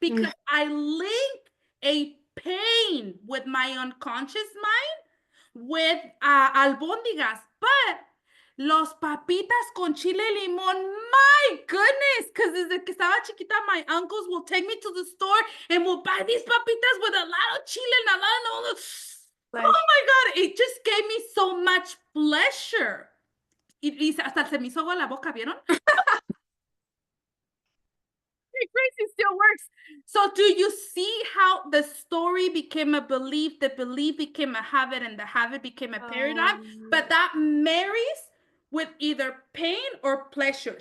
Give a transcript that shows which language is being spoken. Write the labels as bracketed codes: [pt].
[en] because I link a pain with my unconscious mind with albóndigas, but [es] los papitas con chile y limón, [en] my goodness, because [es] desde que estaba chiquita, [en] my uncles will take me to the store and will buy these papitas with a lot of chile and a lot of, oh Flesh. my God, it just gave me so much pleasure. [es] Y hasta se me hizo agua la boca, ¿vieron? [en] Crazy still works. So do you see how the story became a belief, the belief became a habit, and the habit became a paradigm? But that marries with either pain or pleasure.